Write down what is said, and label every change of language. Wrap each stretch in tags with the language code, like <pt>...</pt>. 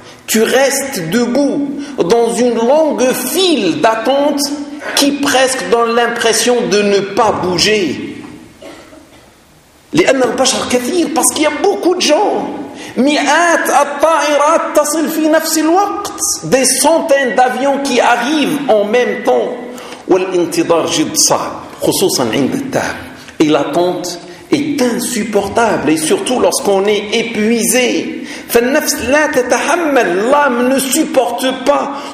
<fr>Tu restes debout dans une longue file d'attente qui presque donne l'impression de ne pas bouger.</fr> <ar>لأن البشر كثير,</ar> <fr>parce qu'il y a beaucoup de gens.</fr> <ar>مئات الطائرات تصل في نفس الوقت.</ar> <fr>Des centaines d'avions qui arrivent en même temps.</fr> <ar>والانتظار جد صعب, خصوصا عند التعب.</ar> <fr>Et l'attente est insupportable, et surtout lorsqu'on est épuisé. L'âme ne supporte pas.</fr>